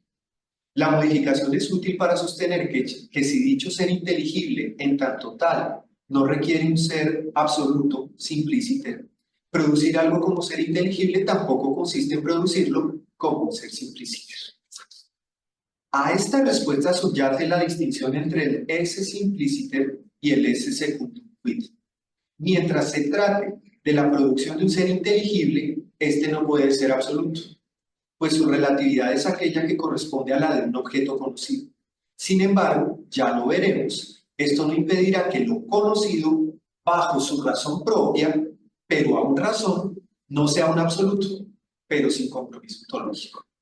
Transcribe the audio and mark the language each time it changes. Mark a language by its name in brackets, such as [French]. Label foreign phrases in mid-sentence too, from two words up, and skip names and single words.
[Spanish] La modificación es útil para sostener que si dicho ser inteligible en tanto tal no requiere un ser absoluto, simplícito, producir algo como ser inteligible tampoco consiste en producirlo como un ser simplícito. A esta respuesta subyace la distinción entre el [Latin] esse simpliciter [Spanish] y el [Latin] esse secundum quid. [Spanish] Mientras se trate de la producción de un ser inteligible, este no puede ser absoluto, pues su relatividad es aquella que corresponde a la de un objeto conocido. Sin embargo, ya lo veremos, esto no impedirá que lo conocido, bajo su razón propia, pero aún razón, no sea un absoluto, pero sin compromiso ontológico.